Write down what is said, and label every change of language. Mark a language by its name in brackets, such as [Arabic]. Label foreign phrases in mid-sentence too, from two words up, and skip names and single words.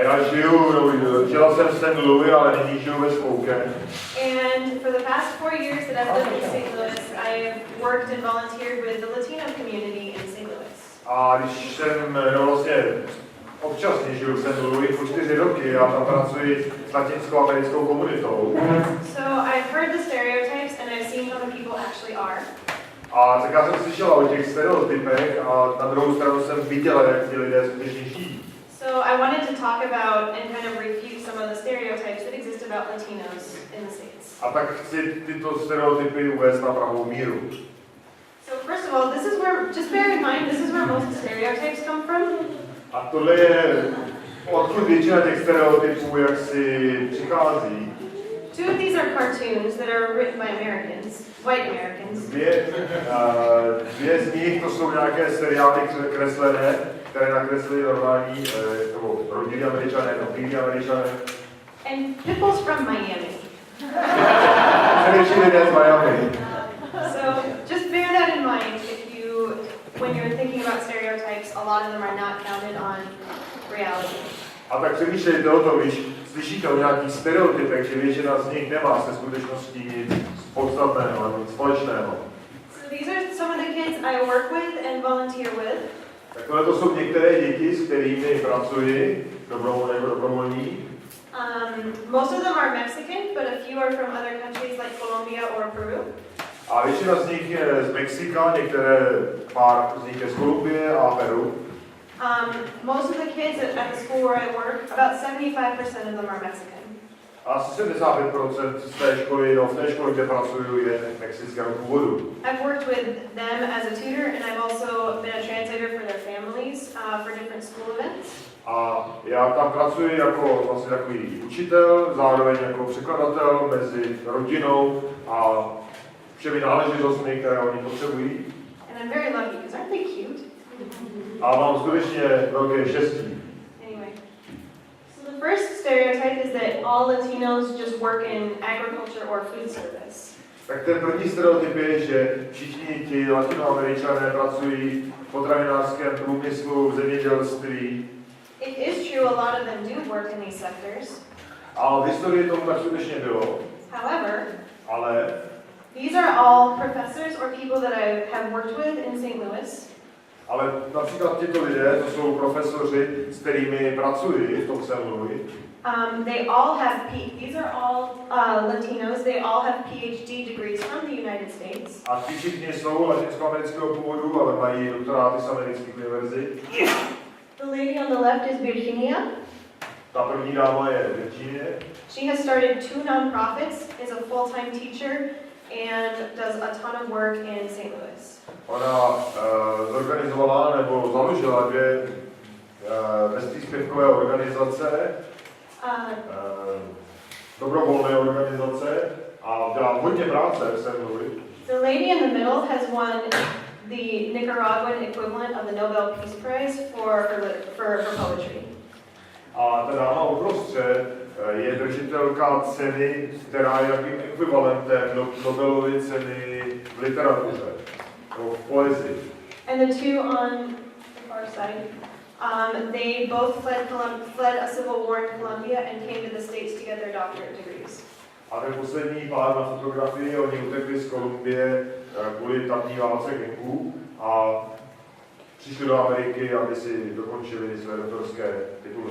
[Czech] žila jsem v St. Louis, ale nyní žiju ve Spokane. [English] And for the past 4 years that I've lived in St. Louis, I have worked and volunteered with the Latino community in St. Louis. [Czech] A když jsem vlastně občasně žiju v St. Louis po 4 roky a tam pracuji s latinskoamerickou komunitou. [English] So I've heard the stereotypes and I've seen how the people actually are. [Czech] A tak já jsem slyšela o těch stereotypech a na druhou stranu jsem viděla, jak ti lidé skutečně žijí. [English] So I wanted to talk about and kind of refute some of the stereotypes that exist about Latinos in the States. [Czech] A tak chci tyto stereotypy uvést na pravou míru. [English] So first of all, this is where, just bear in mind, this is where most stereotypes come from. [Czech] A tohle je, odkud většina těch stereotypů jak si přichází. [English] Two of these are cartoons that are written by Americans, white Americans. [Czech] Dvě z nich to jsou nějaké seriály kreslené, které nakreslili normální rodilí Američané, bílí Američané. [English] And people's from Miami. [Czech] Především lidé z Miami. [English] So just bear that in mind when you're thinking about stereotypes, a lot of them are not founded on reality. [Czech] A tak přemýšlejte o tom, když slyšíte o nějakých stereotypech, že většina z nich nemá se skutečností nic podstatného nebo nic společného. [English] So these are some of the kids I work with and volunteer with. [Czech] Tak tohle to jsou některé děti, s kterými pracuji, dobrovolní. [English] Most of them are Mexican, but a few are from other countries like Colombia or Peru. [Czech] A většina z nich je z Mexika, pár z nich je z Kolumbie a Peru. [English] Most of the kids at the school where I work, about 75% of them are Mexican. [Czech] Asi 75% z té školy, v té škole, kde pracuju, je mexického původu. [English] I've worked with them as a tutor, and I've also been a translator for their families for different school events. [Czech] A já tam pracuji jako vlastně takový učitel, zároveň jako překladatel mezi rodinou a všemi náležitostmi, které oni potřebují. [English] And I'm very lucky because aren't they cute? [Czech] A mám skutečně velké štěstí. [English] Anyway, so the first stereotype is that all Latinos just work in agriculture or food service. [Czech] Tak ten první stereotyp je, že všichni ti Latinoameričané pracují v potravinářském průmyslu, v zemědělství. [English] It is true, a lot of them do work in these sectors. [Czech] A v historii tomu tak skutečně bylo. [English] However, [Czech] ale [English] these are all professors or people that I have worked with in St. Louis. [Czech] Ale například tyto lidé, to jsou profesoři, s kterými pracuji v tom St. Louis. [English] They all have these are all Latinos. They all have PhD degrees from the United States. [Czech] A ti všichni jsou latinskoamerického původu, ale mají doktoráty z amerických univerzit. [English] The lady on the left is Virginia. [Czech] Ta první dáma je Virginie. [English] She has started 2 nonprofits, is a full-time teacher, and does a ton of work in St. Louis. [Czech] Ona zorganizovala nebo založila 2 bezpříspěvkové organizace, dobrovolné organizace a dělá hodně práce v St. Louis. [English] The lady in the middle has won the Nicaraguan equivalent of the Nobel Peace Prize for poetry. [Czech] A ta dáma uprostřed je držitelka ceny, která je jakým ekvivalentem Nobelovy ceny v literatuře, v poezii. [English] And the two on the far side, they both fled a civil war in Colombia and came to the States to get their doctorate degrees. [Czech] A ten poslední pár na fotografii, oni utekli z Kolumbie kvůli tamní válce gangů a přišli do Ameriky, aby si dokončili své doktorské tituly.